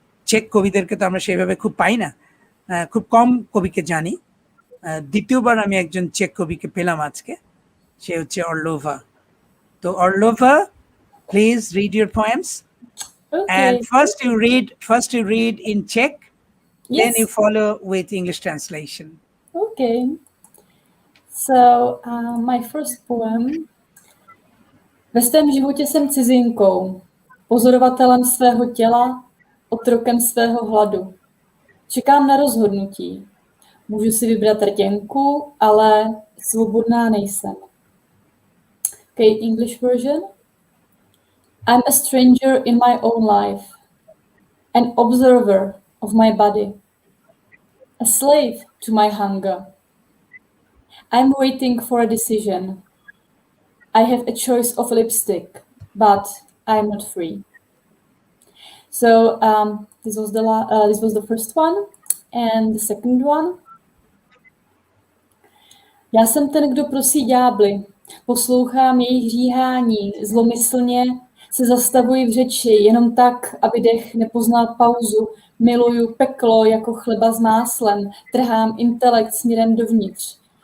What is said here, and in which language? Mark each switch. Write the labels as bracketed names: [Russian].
[Bangla] Check কবিদেরকে তো আমরা সেইভাবে খুব পাই না, খুব কম কবিকে জানি। দ্বিতীয়বার আমি একজন চেক কবিকে পেলাম আজকে, সে হচ্ছে অর্লোভা। [English] তো Orlova, please read your poems, and first you read in Czech, then you follow with English translation. Okay. So my first poem. [Czech] Ve svém životě jsem cizinkou, pozorovatelem svého těla, otrokem svého hladu. Čekám na rozhodnutí. Můžu si vybrat rtěnku, ale svobodná nejsem. [English] Okay, English version. I'm a stranger in my own life, an observer of my body, a slave to my hunger. I'm waiting for a decision. I have a choice of lipstick, but I'm not free. So this was the first one, and the second one. [Czech] Já jsem ten, kdo prosí ďábly, poslouchám jejich říhání, zlomyslně se zastavuji v řeči, jenom tak, aby dech nepoznal pauzu. Miluju peklo jako chleba s máslem, trhám intelekt směrem dovnitř.